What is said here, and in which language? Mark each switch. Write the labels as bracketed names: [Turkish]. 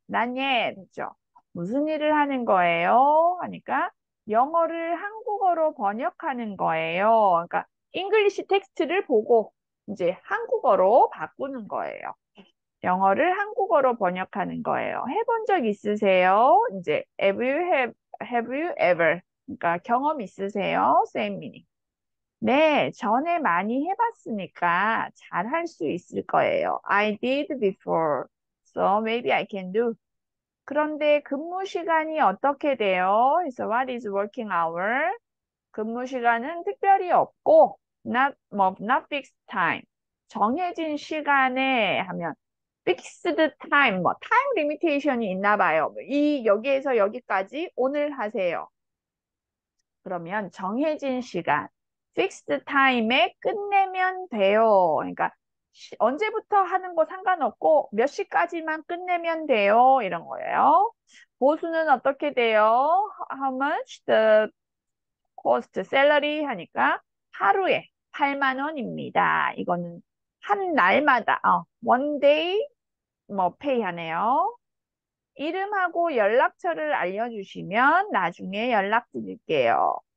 [Korean] 난 예, 됐죠. 무슨 일을 하는 거예요? 하니까 영어를 한국어로 번역하는 거예요. 그러니까 잉글리시 텍스트를 보고 이제 한국어로 바꾸는 거예요. 영어를 한국어로 번역하는 거예요. 해본 적 있으세요? 이제 [English] have you ever? [Korean] 그러니까 경험 있으세요? [English] Same meaning. [Korean] 네, 전에 많이 해봤으니까 잘 할 수 있을 거예요. [English] I did before, so maybe I can do. [Korean] 그런데 근무 시간이 어떻게 돼요? 그래서 [English] what is working hour? [Korean] 근무 시간은 특별히 없고 [English] not fixed time. [Korean] 정해진 시간에 하면 fixed time, 뭐 time limitation이 있나 봐요. 여기에서 여기까지 오늘 하세요. 그러면 정해진 시간, fixed time에 끝내면 돼요. 그러니까 언제부터 하는 거 상관없고 몇 시까지만 끝내면 돼요. 이런 거예요. 보수는 어떻게 돼요? [English] How much the cost salary [Korean] 하니까 하루에 8만 원입니다. 이거는 한 날마다 one day 뭐 pay 하네요. 이름하고 연락처를 알려주시면 나중에 연락드릴게요.